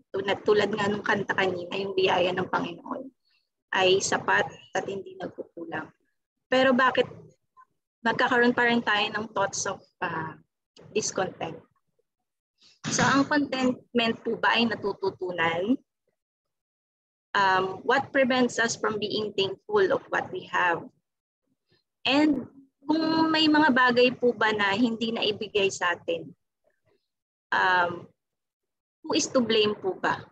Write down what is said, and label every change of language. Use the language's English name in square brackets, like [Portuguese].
[Filipino] Tulad nga nung kanta kanina, yung biyaya ng Panginoon ay sapat at hindi nagkukulang. Pero bakit magkakaroon pa rin tayo ng thoughts of discontent? So ang contentment po ba ay natututunan? [English] What prevents us from being thankful of what we have? [Filipino] And kung may mga bagay po ba na hindi na ibigay sa atin, [English] who is to blame [Filipino] po ba?